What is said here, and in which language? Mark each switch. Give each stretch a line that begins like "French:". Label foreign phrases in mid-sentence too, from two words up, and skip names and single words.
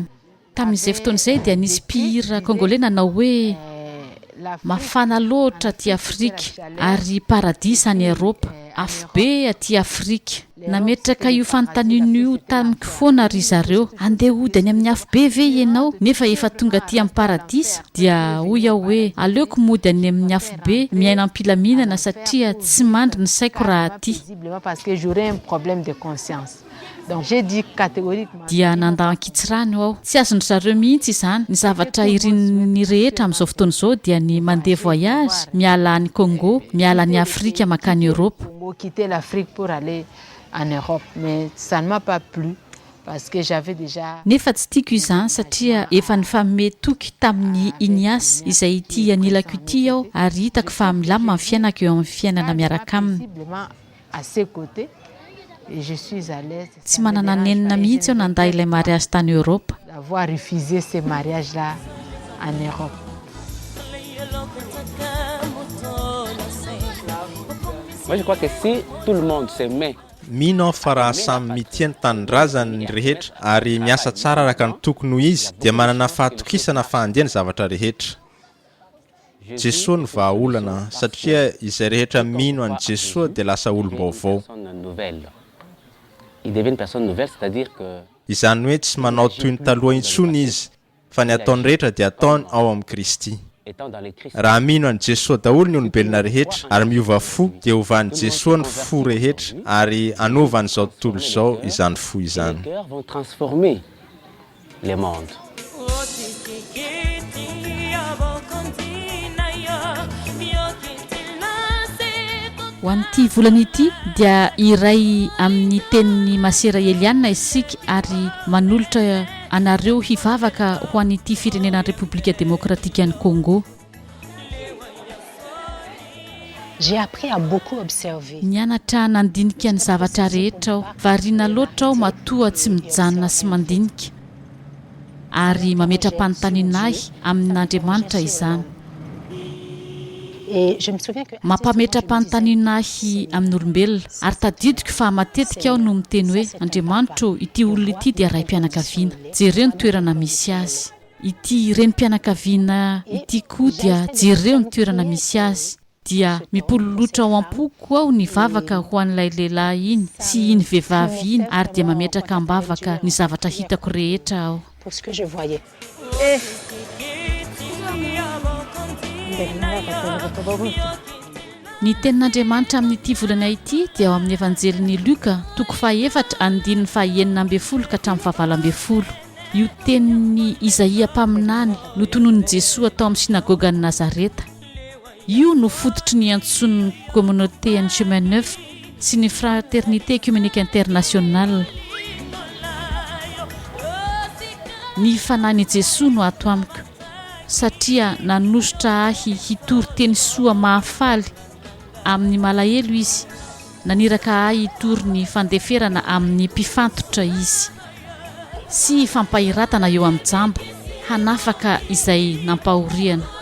Malagasy: Tamin'izay fotoan'izay dia nisy mpihira Congolais nanao hoe mafana loatra aty Afrika ary paradisa any Eropa, afo be aty Afrika. Nametraka io fanontaniana io tamiko foana ry zareo, andeha hody any amin'ny afo be ve ianao nefa efa tonga aty amin'ny paradisa? Dia hoy aho hoe aleoko mody any amin'ny afo be miaina am-pilaminana satria tsy mandry ny saiko raha aty.
French: Parce que j'aurais un problème de conscience. Donc j'ai dit catégoriquement.
Malagasy: Dia nandahan-kitsirano aho. Tsy azony zareo mihitsy izany. Ny zavatra irin'ny rehetra amin'izao fotoana izao dia ny mandeha voyage, miala any Congo, miala any Afrika makany Europe.
French: Quitter l'Afrique pour aller en Europe, mais ça ne m'a pas plu parce que j'avais déjà.
Malagasy: Nefa tsy tiako izany satria efa nifamehy toky tamin'ny Ignace izay ity anilako ity aho ary hitako fa milamina ny fiainako eo amin'ny fiainana miaraka aminy.
French: À ses côtés. Et je suis à l'aise.
Malagasy: Tsy manana nenina mihitsy aho nanday ilay mariage tany Europe.
French: D'avoir refusé ces mariages-là en Europe. Moi, je crois que si tout le monde se met.
Malagasy: Mino fa raha samy mitiany tanindrazany ny rehetra ary miasa tsara araka ny tokony ho izy dia manana fahatokisana fahandiany zavatra rehetra. Jesosy ny vahaolana satria izay rehetra mino an'i Jesosy dia lasa olom-baovao.
French: il devient une personne nouvelle, c'est-à-dire que
Malagasy: izany hoe tsy manao toy ny taloha intsony izy fa ny ataony rehetra dia ataony ao amin'ny Kristy. Raha mino an' Jesosy daholo ny olombelona rehetra ary miova fo dia ovan'i Jesosy ny fo rehetra ary anova an'izao tontolo izao izany fo izany.
French: vont transformer le monde.
Malagasy: Ho an'ity volana ity dia iray amin'ny tenin'ny Masera Eliana isika ary manolotra anareo hivavaka ho an'ity firenena République démocratique an'i Congo.
French: J'ai appris à beaucoup observer.
Malagasy: Nianatra nandinika ny zavatra rehetra aho, variana loatra aho matoa tsy mijanona sy mandinika ary mametra-panontanianahy amin'Andriamanitra izany.
French: Et je me souviens que
Malagasy: mampametra-panontanianahy amin'olombelona ary tadidiko fa matetika aho no miteny hoe Andriamanitra, ity olona ity dia raim-pianakaviana, jereo ny toerana misy azy. Ity renim-pianakaviana ity koa dia jereo ny toerana misy azy. Dia mipololotra ao am-poko aho ny vavaka ho an'ilay lehilahy iny sy iny vehivavy iny ary dia mametraka ambavaka ny zavatra hitako rehetra aho.
French: pour ce que je voyais.
Malagasy: Ny tenin'Andriamanitra amin'ity volana ity dia ao amin'ny evanjelin'i Luka toko 4:9-10 ka hatramin'ny 12. Io tenin'ny Isaia mpaminany no tononin'i Jesosy atao amin'ny sinagoga ny Nazareta. Io no fototry ny antson'ny communauté en chemin neuf sy ny fraternité œcuménique internationale. Ny fanany Jesosy no ato amiko satria nanositra ahy hitory teny soa mahafaly amin'ny malahelo izy, naniraka ahy hitory ny fandeferana amin'ny mpifantotra izy sy fampahiratana eo amin'ny jambo hanafaka izay nampahoriana.